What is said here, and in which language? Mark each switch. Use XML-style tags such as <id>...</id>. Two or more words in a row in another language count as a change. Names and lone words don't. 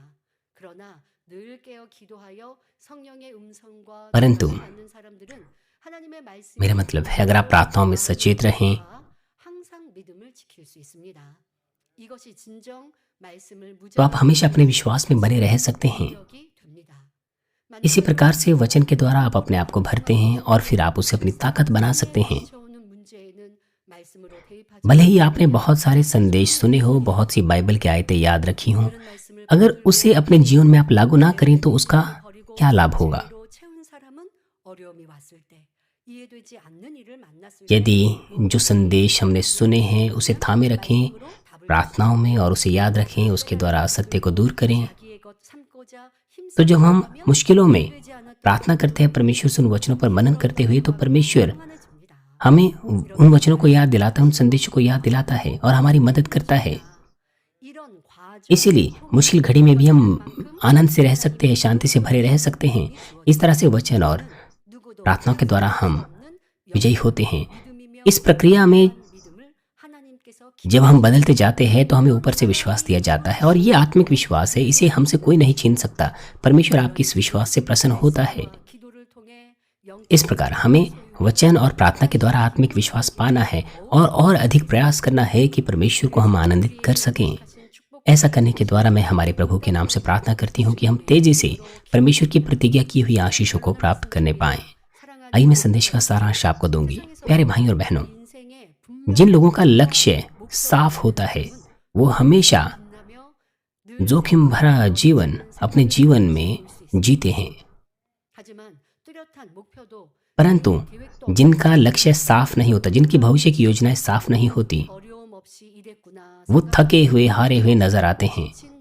<ko>그러나 늘 깨어 기도하여 성령의 음성과</ko> <hi>परंतु</hi> <ko>도우심을 받는 사람들은 하나님의 말씀이</ko> <hi>मेरा मतलब है, अगर आप प्रार्थनाओं में सचेत रहें</hi> <ko>항상 믿음을 지킬 수 있습니다. 이것이 진정 말씀을</ko> <hi>तो आप हमेशा अपने विश्वास में बने रह सकते हैं।</hi> <ko>무력이 됩니다.</ko> <hi>इसी प्रकार से वचन के द्वारा आप अपने आप को भरते हैं और फिर आप उसे अपनी ताकत बना सकते हैं।</hi> <ko>쫓아오는 문제에는 말씀으로 대입하지</ko> <hi>भले ही आपने बहुत सारे संदेश सुने हो, बहुत सी बाइबल की आयतें याद रखी हों,</hi> <ko>그런 말씀을</ko> <hi>अगर उसे अपने जीवन में आप लागू ना करें तो उसका</hi> <ko>버리고</ko> <hi>क्या लाभ होगा।</hi> <ko>죄로 채운 사람은 어려움이 왔을 때 이해되지 않는 일을 만났을</ko> <hi>यदि जो संदेश हमने सुने हैं उसे थामे रखें</hi> <ko>말씀으로 답을</ko> <hi>प्रार्थनाओं में और उसे याद रखें, उसके द्वारा असत्य को दूर करें,</hi> <ko>자기의 것 삼고자</ko> <hi>तो जब हम</hi> <ko>힘쓰면</ko> <hi>मुश्किलों में</hi> <ko>되지 않았던</ko> <hi>प्रार्थना करते हैं परमेश्वर से उन वचनों पर मनन करते हुए, तो परमेश्वर</hi> <ko>평안해집니다.</ko> <hi>हमें उन वचनों को याद दिलाता है, उन संदेशों को याद दिलाता है और हमारी मदद करता है।</hi> <ko>이런 과정</ko> <hi>इसीलिए मुश्किल घड़ी में भी हम आनंद से रह सकते हैं, शांति से भरे रह सकते हैं। इस तरह से वचन और</hi> <ko>누구도</ko> <hi>प्रार्थना के द्वारा हम</hi> <ko>없는</ko> <hi>विजयी होते हैं।</hi> <ko>믿음이며</ko> <hi>इस प्रक्रिया में</hi> <ko>믿음을 하나님께서</ko> <hi>जब हम बदलते जाते हैं तो हमें ऊपर से विश्वास दिया जाता है, और ये आत्मिक विश्वास है, इसे हमसे कोई नहीं छीन सकता। परमेश्वर आपके इस विश्वास से प्रसन्न होता है।</hi> <ko>기도를 통해</ko> <hi>इस प्रकार हमें वचन और प्रार्थना के द्वारा आत्मिक विश्वास पाना है और अधिक प्रयास करना है कि परमेश्वर को हम आनंदित कर सकें। ऐसा करने के द्वारा मैं हमारे प्रभु के नाम से प्रार्थना करती हूँ कि हम तेजी से परमेश्वर की प्रतिज्ञा की हुई आशीषों को प्राप्त करने पाएं। आइए मैं संदेश का सारांश आपको दूंगी। प्यारे भाई और बहनों, जिन लोगों का लक्ष्य साफ होता है वो हमेशा जोखिम भरा जीवन अपने जीवन में जीते हैं, परंतु जिनका लक्ष्य साफ नहीं होता, जिनकी भविष्य की योजनाएं साफ नहीं होती, वो थके हुए हारे हुए नजर आते हैं।</hi>